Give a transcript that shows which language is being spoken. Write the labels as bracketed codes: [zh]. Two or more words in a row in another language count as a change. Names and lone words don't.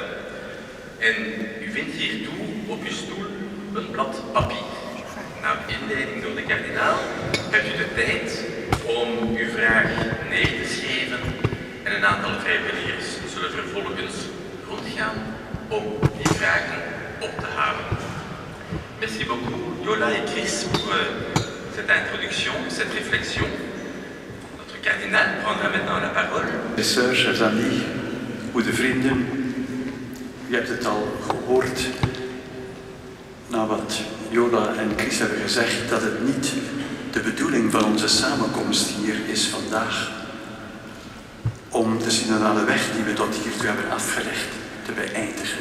[nl] En u vindt hiertoe op uw stoel een blad papier. Na de inleiding door de kardinaal hebt u de tijd om uw vraag neer te schrijven en een aantal vrijwilligers zullen vervolgens rondgaan om die vragen op te halen. [fr] Merci beaucoup, Yola et Chris, pour cette introduction, cette réflexion. Notre cardinal prendra maintenant la parole. Sœurs, chers amis, [nl] goede vrienden, u hebt het al gehoord, na wat Yola en Chris hebben gezegd, dat het niet de bedoeling van onze samenkomst hier is vandaag om de synodale weg die we tot hiertoe hebben afgelegd te beëindigen.